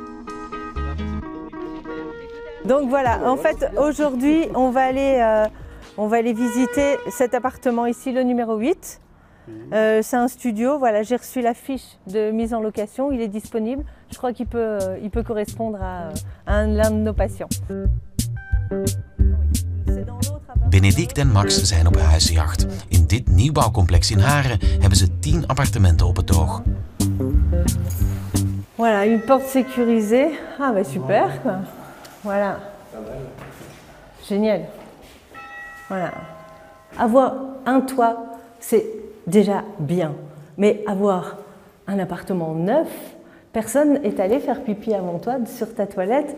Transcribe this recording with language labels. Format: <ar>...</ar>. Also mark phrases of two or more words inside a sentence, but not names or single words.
<fr>Donc voilà, en fait aujourd'hui on va aller visiter cet appartement ici, le numéro 8. C'est un studio, voilà, j'ai reçu la fiche de mise en location, il est disponible. Je crois qu'il peut correspondre à l'un de nos patients.</fr> <nl>Benedict en Max zijn op huisjacht. In dit nieuwbouwcomplex in Haren hebben ze 10 appartementen op het oog.</nl> <fr>Voilà, une porte sécurisée. Ah bah super quoi. Voilà. Génial. Voilà. Avoir un toit, c'est déjà bien. Mais avoir un appartement neuf, personne est allé faire pipi avant toi sur ta toilette.</fr>